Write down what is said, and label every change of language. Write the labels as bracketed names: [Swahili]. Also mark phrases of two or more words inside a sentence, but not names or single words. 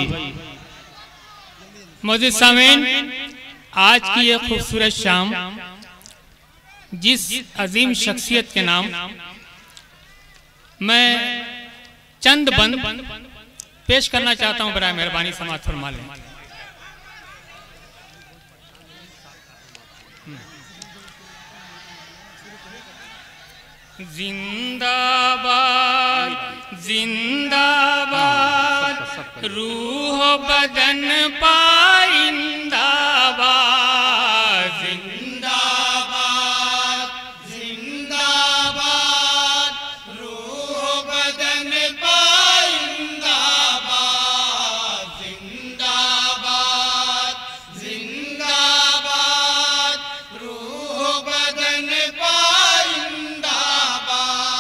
[Urdu] معزز سامعین، آج کی یہ خوبصورت شام جس عظیم شخصیت کے نام میں چند بند پیش کرنا چاہتا ہوں، برائے مہربانی سماعت فرما لیں۔ زندہ باد زندہ باد روح و بدن پائندہ باد، زندہ باد زندہ باد روح و بدن پائندہ باد، زندہ باد زندہ باد روح و بدن پائندہ باد۔